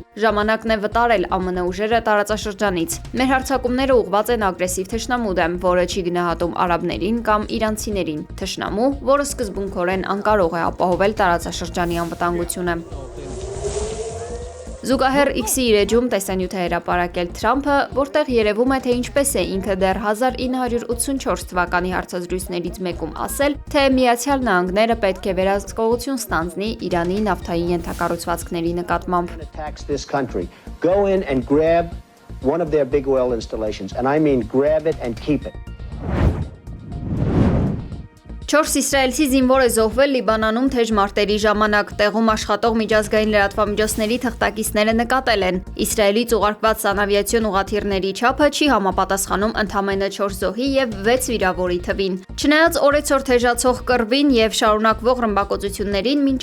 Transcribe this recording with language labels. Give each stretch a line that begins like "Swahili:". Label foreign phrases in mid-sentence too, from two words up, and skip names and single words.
Armenian: ժամանակն է վտարել ԱՄՆ ուժերը տարածաշրջանից։ Մեր հարձակումները ուղղված են ագրեսիվ թշնամու դեմ, որը չի գնահատում արաբներին կամ իրանցիներին։ Թշնամու, որը սկզբունքորեն անկարող է ապահովել տարածաշրջանի անվտանգությունը։ Զուգահեռ X-ի իր էջում տեսանյութ է հրապարակել Թրամփը, որտեղ երևում է, թե ինչպես է ինքը դեռ 1984 թվականի հարցազրույցներից մեկում ասել, թե Միացյալ Նահանգները պետք է վերահսկողություն ստանձնի Իրանի նավթային ենթակառուցվածքների նկատմամբ։
English: Go in and grab one of their big oil installations, and I mean grab it and keep it.
Armenian: 4 իսրայելցի զինվոր է զոհվել Լիբանանում թեժ մարտերի ժամանակ, տեղում աշխատող միջազգային լրատվամիջոցների թղթակիցները նկատել են։ Իսրայելից ուղարկված սանավիացիոն ուղղաթիռների չափը չի համապատասխանում ընդամենը 4 զոհի եւ 6 վիրավորի թվին։ Չնայած օրեցօր թեժացող կռվին եւ շարունակվող ռմբակոծություններին, մինչ